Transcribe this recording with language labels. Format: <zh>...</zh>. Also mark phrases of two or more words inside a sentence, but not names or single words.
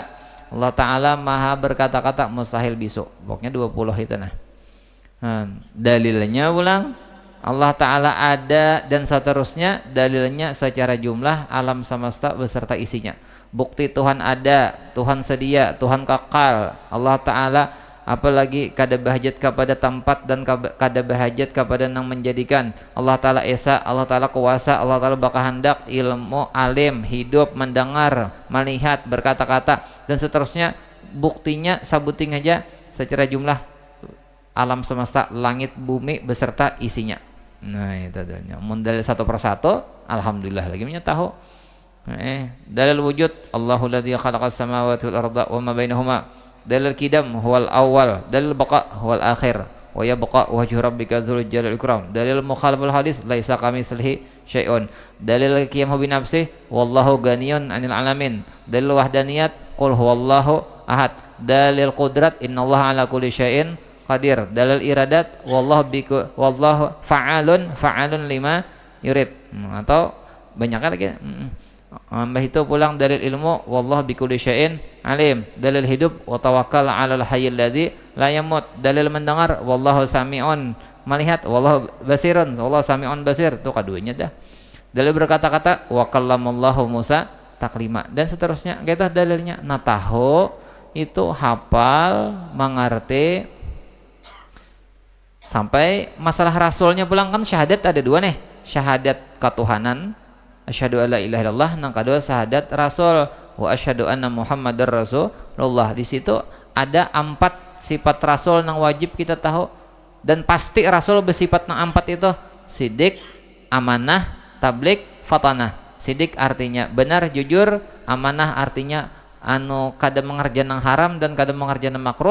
<bjn>Allah Ta'ala maha berkata-kata, mustahil bisu. Pokoknya 20 itu nah. Dalilnya ulang, Allah Ta'ala ada dan seterusnya. Dalilnya secara jumlah alam semesta beserta isinya. Bukti Tuhan ada, Tuhan sedia, Tuhan kekal. Allah Ta'ala apalagi kada bahajat kepada tempat dan kada bahajat kepada nang menjadikan. Allah Ta'ala esa, Allah Ta'ala kuasa, Allah Ta'ala berkehendak, ilmu, alim, hidup, mendengar, melihat, berkata-kata, dan seterusnya. Buktinya sabuting aja secara jumlah alam semesta, langit, bumi beserta isinya. Nah, itu dalilnya. Mun dalil satu persatu, alhamdulillah lagi punya tahu. Dalil wujud,</bjn> <ar>الله الذي خلق السماوات والأرض وما بينهما.</ar> <bjn>Dalil qidam</bjn> <ar>هو الأول,</ar> <bjn>dalil baqa</bjn> <ar>هو الآخر ويبقى وجه ربك ذو الجلال والإكرام.</ar> <bjn>Dalil mukhalaful hadis,</bjn> <ar>ليس كمثله شيء.</ar> <bjn>Dalil qiyam bi nafsi,</bjn> <ar>والله غني عن العالمين.</ar> <bjn>Dalil wahdaniyat,</bjn> <ar>قل هو الله أحد.</ar> <bjn>Dalil qudrat,</bjn> <ar>إن الله على كل شيء قدير.</ar> <bjn>Dalil iradat,</bjn> <ar>والله فعال لما يريد.</ar> <bjn>Atau banyak lagi. Mbah itu pulang dalil ilmu,</bjn> <ar>والله بكل شيء عليم.</ar> <bjn>Dalil hidup,</bjn> <ar>وتوكل على الحي الذي لا يموت.</ar> <bjn>Dalil mendengar,</bjn> <ar>والله سميع melihat, والله بصير والله سميع بصير.</ar> <bjn>Itu kaduanya dah. Dalil berkata-kata,</bjn> <ar>وكلم الله موسى تكليما,</ar> <bjn>dan seterusnya. Kita dalilnya natahu itu hafal, mengerti. Sampai masalah rasulnya pulang kan syahadat ada dua nih, syahadat ketuhanan,</bjn> <ar>أشهد أن لا إله إلا الله,</ar> <bjn>nang kedua syahadat rasul,</bjn> <ar>وأشهد أن محمدا رسول الله.</ar> <bjn>Di situ ada 4 sifat rasul nang wajib kita tahu, dan pasti rasul bersifat nang 4 itu: sidik, amanah, tablik, fatanah. Sidik artinya benar, jujur. Amanah artinya anu kada mengerjakan nang haram dan kada mengerjakan nang makruh.</bjn>